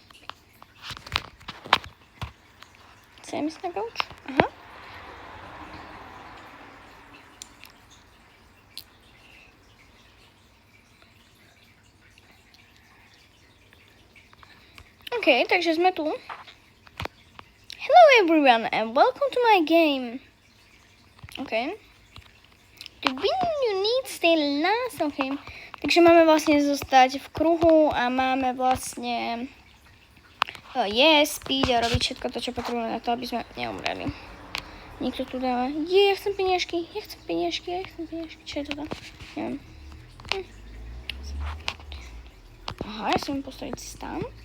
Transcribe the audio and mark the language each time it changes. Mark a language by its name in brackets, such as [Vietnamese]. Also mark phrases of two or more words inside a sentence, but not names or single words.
[Slovak] Chcem ísť na gauč? Aha. OK, takže sme tu. [English] Hello everyone and welcome to my game. OK. To win you need stay last. [Slovak] OK. Takže máme vlastne zostať v kruhu a máme vlastne jesť, piť a robiť všetko to, čo potrebujeme na to, aby sme neumreli. Niekto tu dáva. Ja chcem peniažky. Čo je toto? Neviem. Aha, ja si mám postaviť stan.